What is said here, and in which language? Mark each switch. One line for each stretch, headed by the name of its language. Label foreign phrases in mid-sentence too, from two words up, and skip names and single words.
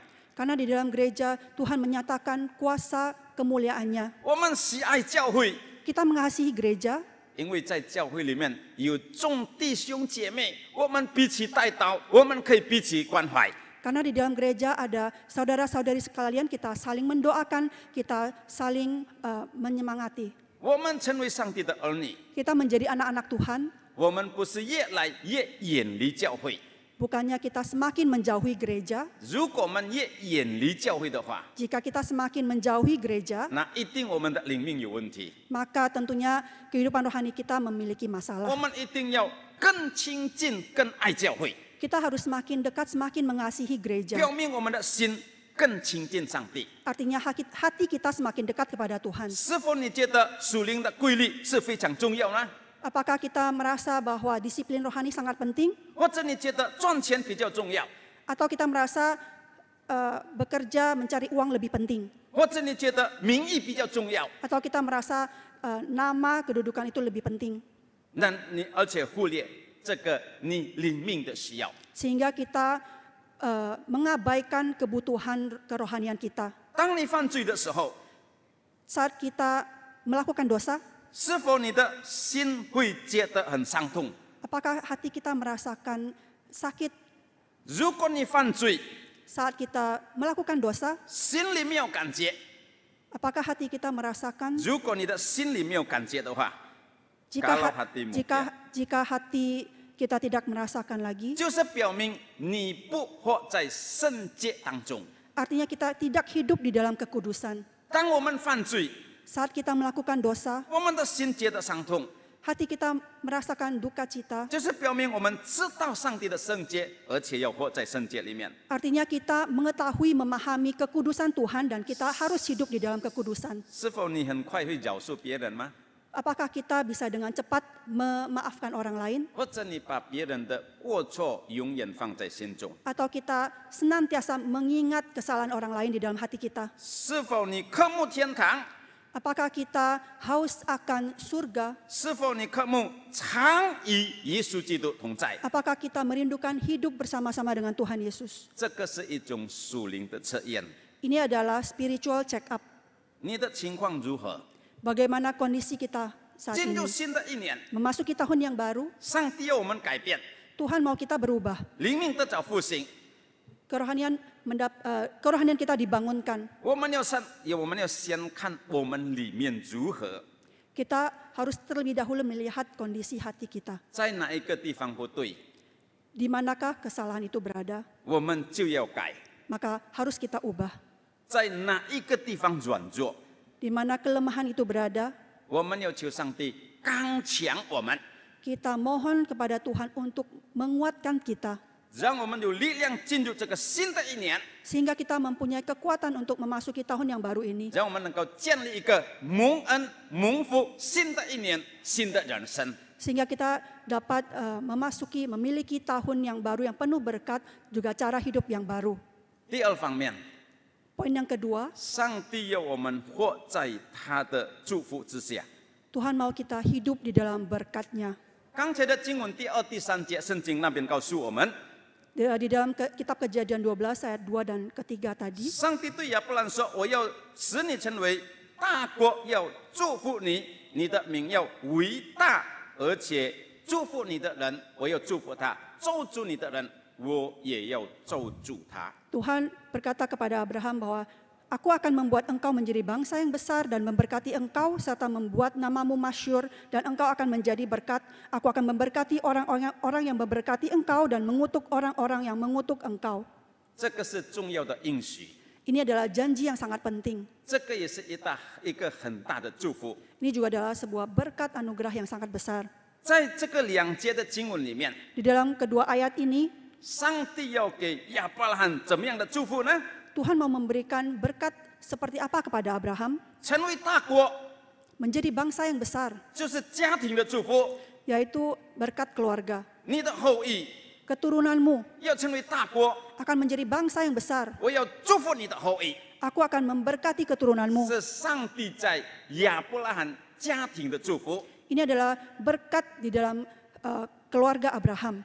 Indonesian: Karena di dalam gereja Tuhan menyatakan kuasa kemuliaannya.
Chinese: 我们喜爱教会，
Indonesian: Kita mengasihi gereja
Chinese: 因为在教会里面有众弟兄姐妹，我们彼此带祷，我们可以彼此关怀。
Indonesian: karena di dalam gereja ada saudara-saudari sekalian, kita saling mendoakan, kita saling menyemangati.
Chinese: 我们成为上帝的儿女，
Indonesian: Kita menjadi anak-anak Tuhan,
Chinese: 我们不是越来越远离教会。
Indonesian: Bukannya kita semakin menjauhi gereja.
Chinese: 如果我们越远离教会的话，
Indonesian: Jika kita semakin menjauhi gereja,
Chinese: 那一定我们的灵命有问题。
Indonesian: maka tentunya kehidupan rohani kita memiliki
Chinese: 我
Indonesian: masalah.
Chinese: 们一定要更亲近、更爱教会，
Indonesian: Kita harus semakin dekat, semakin mengasihi gereja.
Chinese: 表明我们的心更亲近上帝。
Indonesian: Artinya hati kita semakin dekat kepada Tuhan.
Chinese: 是否你觉得属灵的规律是非常重要呢？
Indonesian: Apakah kita merasa bahwa disiplin rohani sangat penting?
Chinese: 或者你觉得赚钱比较重要？
Indonesian: Atau kita merasa bekerja mencari uang lebih penting?
Chinese: 或者你觉得名义比较重要？
Indonesian: Atau kita merasa nama kedudukan itu lebih penting?
Chinese: 那你而且忽略这个你灵命的需要。
Indonesian: Sehingga kita mengabaikan kebutuhan kerohanian kita.
Chinese: 当你犯罪的时候，
Indonesian: Saat kita melakukan dosa,
Chinese: 是否你的心会觉得很伤痛？
Indonesian: apakah hati kita merasakan sakit
Chinese: 如果你犯罪，
Indonesian: saat kita melakukan dosa?
Chinese: 心里没有感觉；
Indonesian: Apakah hati kita merasakan?
Chinese: 如果你的心里没有感觉的话，
Indonesian: Jika Kalau hatimu, jika hati kita tidak merasakan lagi,
Chinese: 就是表明你不活在圣洁当中。
Indonesian: artinya kita tidak hidup di dalam kekudusan.
Chinese: 当我们犯罪，
Indonesian: Saat kita melakukan dosa,
Chinese: 我们的心觉得伤痛，
Indonesian: hati kita merasakan duka cita.
Chinese: 就是表明我们知道上帝的圣洁，而且要活在圣洁里面。
Indonesian: Artinya kita mengetahui, memahami kekudusan Tuhan dan kita harus hidup di dalam kekudusan.
Chinese: 是否你很快会饶恕别人吗？
Indonesian: Apakah kita bisa dengan cepat memaafkan orang lain?
Chinese: 或者你把别人的过错永远放在心中？
Indonesian: Atau kita senantiasa mengingat kesalahan orang lain di dalam hati kita?
Chinese: 是否你渴慕天堂？
Indonesian: Apakah kita haus akan surga?
Chinese: 是否你渴慕常与耶稣基督同在？
Indonesian: Apakah kita merindukan hidup bersama-sama dengan Tuhan Yesus?
Chinese: 这个是一种属灵的测验。
Indonesian: Ini adalah
English: spiritual check up.
Chinese: 你的情况如何？
Indonesian: Bagaimana kondisi kita saat
Chinese: 进
Indonesian: ini?
Chinese: 入新的一年，
Indonesian: Memasuki tahun yang baru,
Chinese: 上帝要我们改变，
Indonesian: Tuhan mau kita berubah.
Chinese: 灵命得着复兴。
Indonesian: Kerohanian kita dibangunkan.
Chinese: 我们要先看我们里面如何，
Indonesian: Kita harus terlebih dahulu melihat kondisi hati kita.
Chinese: 在哪一个地方不对，
Indonesian: Di manakah kesalahan itu berada?
Chinese: 我们就要改；
Indonesian: Maka harus kita ubah.
Chinese: 在哪一个地方软弱，
Indonesian: Di mana kelemahan itu berada,
Chinese: 我们要求上帝刚强我们，
Indonesian: kita mohon kepada Tuhan untuk menguatkan kita.
Chinese: 让我们有力量进入这个新的一年，
Indonesian: Sehingga kita mempunyai kekuatan untuk memasuki tahun yang baru ini.
Chinese: 让我们能够建立一个蒙恩蒙福新的一年新的人生。
Indonesian: Sehingga kita dapat memiliki tahun yang baru yang penuh berkat, juga cara hidup yang baru.
Chinese: 第二方面，
Indonesian: Poin yang kedua,
Chinese: 上帝要我们活在他的祝福之下。
Indonesian: Tuhan mau kita hidup di dalam berkat-Nya.
Chinese: 刚才的经文第2、第3节，圣经那边告诉我们，
Indonesian: Di dalam kitab Kejadian 12 ayat 2 dan ketiga tadi,
Chinese: 上帝对亚伯兰说：“我要使你成为大国，要祝福你，你的名要伟大，而且祝福你的人，我要祝福他；咒诅你的人，我也要咒诅他。”
Indonesian: Tuhan berkata kepada Abraham bahwa Aku akan membuat engkau menjadi bangsa yang besar dan memberkati engkau serta membuat namamu masyhur dan engkau akan menjadi berkat. Aku akan memberkati orang yang memberkati engkau dan mengutuk orang-orang yang mengutuk engkau.
Chinese: 这个是重要的应许，
Indonesian: Ini adalah janji yang sangat penting.
Chinese: 这个也是一个很大的祝福。
Indonesian: Ini juga adalah sebuah berkat anugerah yang sangat besar.
Chinese: 在这个2节的经文里面，
Indonesian: Di dalam kedua ayat ini,
Chinese: 上帝要给亚伯拉罕怎么样的祝福呢？
Indonesian: Tuhan mau memberikan berkat seperti apa kepada Abraham?
Chinese: 成为大国，
Indonesian: Menjadi bangsa yang besar,
Chinese: 就是家庭的祝福。
Indonesian: yaitu berkat keluarga.
Chinese: 你的后裔
Indonesian: Keturunanmu
Chinese: 要成为大国，
Indonesian: akan menjadi bangsa yang besar.
Chinese: 我要祝福你的后裔。
Indonesian: Aku akan memberkati keturunanmu.
Chinese: 是上帝在亚伯拉罕家庭的祝福。
Indonesian: Ini adalah berkat di dalam keluarga Abraham.